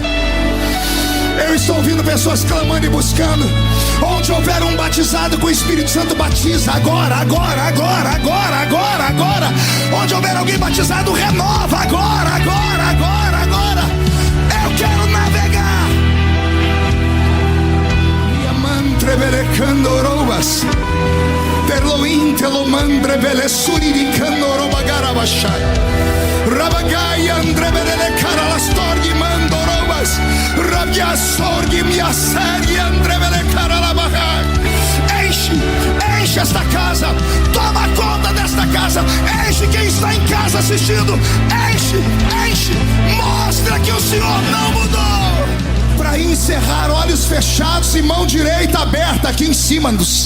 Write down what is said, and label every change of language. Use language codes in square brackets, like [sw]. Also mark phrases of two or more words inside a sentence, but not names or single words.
[pt] Eu estou ouvindo pessoas clamando e buscando. Onde houver um batizado com o Espírito Santo, batiza agora, agora, agora, agora, agora, agora. Onde houver alguém batizado, renova agora, agora, agora, agora. Eu quero navegar. Terloin telomandre vele suriri candoroba garabashai. Rabagai andre vele caralastorgi mandorobas. Rabia sorgi mia série andre vele caralabahai. Enche esta casa. Toma conta desta casa. Enche quem está em casa assistindo. Enche. Mostra que o Senhor não mudou. Para encerrar, olhos fechados e mão direita aberta aqui em cima dos...